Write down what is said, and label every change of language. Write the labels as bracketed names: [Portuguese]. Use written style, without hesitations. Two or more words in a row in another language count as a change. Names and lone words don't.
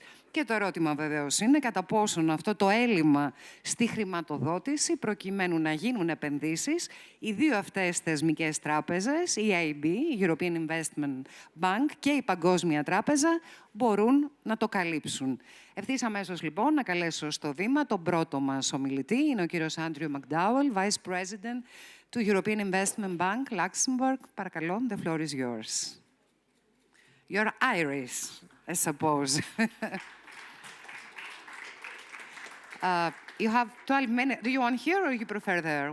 [Greek] Και το ερώτημα βεβαίως είναι κατά πόσον αυτό το έλλειμμα στη χρηματοδότηση προκειμένου να γίνουν επενδύσεις, οι δύο αυτές θεσμικές τράπεζες, η EIB, η European Investment Bank και η Παγκόσμια Τράπεζα, μπορούν να το καλύψουν. Ευθύς αμέσως λοιπόν να καλέσω στο βήμα τον πρώτο μας ομιλητή, είναι ο κύριος Άντριου McDowell, [English] Vice President [Greek] του European Investment Bank, Luxembourg. [English] Παρακαλώ, the floor is yours. You're Irish, I suppose. You have 12 minutes. Do you want here or you prefer there?